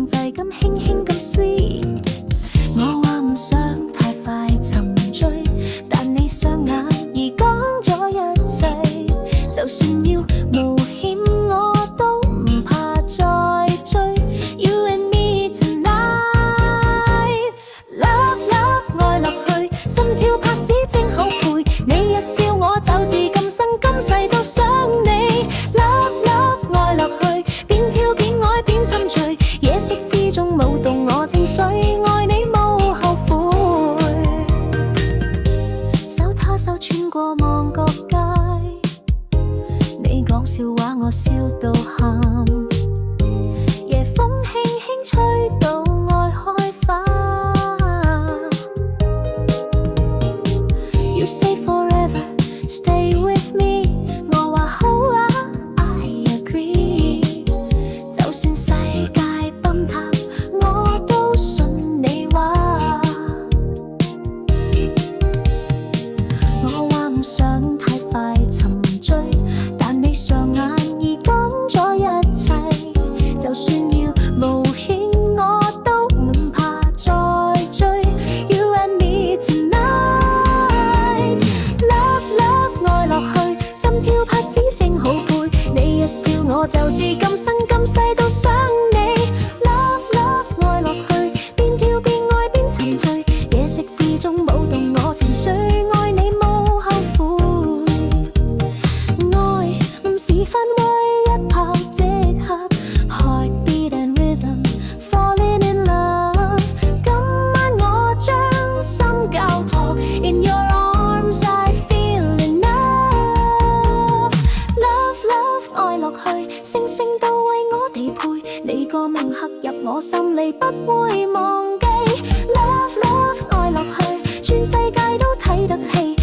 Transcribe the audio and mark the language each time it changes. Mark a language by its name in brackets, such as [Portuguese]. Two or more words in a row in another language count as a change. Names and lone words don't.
[Cantonese] 係咁輕輕咁 sweet。我話唔想太快沉醉，但你雙眼已講咗一切。就算要冒險，我都唔怕再追。 [English] You and me tonight， love love [Cantonese] 愛落去，心跳拍子正好配。你一笑我就自今生今世都想你。 [English] Love love [Cantonese] 愛落去，邊跳邊愛邊沉醉，夜色之中舞動我情緒，愛你無後悔。手拖手穿過旺角街，你講笑話我笑到喊，夜風輕輕吹到愛開花。 [English] You say forever stay with me， [Cantonese] 我話好啊 [English] I agree， [Cantonese] 就算世界崩塌我都信你話。我話唔想太快沉醉，但你雙眼已講咗一切。就算要冒險我都唔怕再追。 [English] You and me tonight， love love [Cantonese] 愛落去，心跳拍子正好配。你一笑我就自今生今世都想你。 [English] Love love [Cantonese] 愛落去，邊跳邊愛邊沉醉，夜色之中舞動我情緒，愛你無後悔。愛唔是分位一拍即合 ， [English] heartbeat and rhythm falling in love。 [Cantonese] 今晚我將心交託 ， [English] in your arms I feel enough。 Love love [Cantonese] 愛落去，星星都為我哋配，你個名刻入我心裏不會忘記。 [English] Love love [Cantonese] 愛落去，全世界都睇得起。